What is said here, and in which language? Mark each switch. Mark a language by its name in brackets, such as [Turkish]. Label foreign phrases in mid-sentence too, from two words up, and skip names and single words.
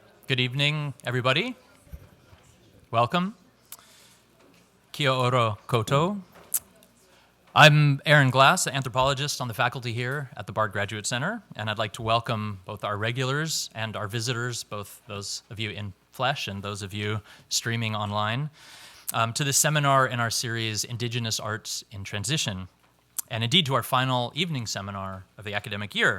[English] Good evening, everybody. Welcome. [Māori] Kia ora koutou. [English] I'm Aaron Glass, an anthropologist on the faculty here at the Bard Graduate Center, and I'd like to welcome both our regulars and our visitors, both those of you in flesh and those of you streaming online, to this seminar in our series, Indigenous Arts in Transition, and indeed to our final evening seminar of the academic year.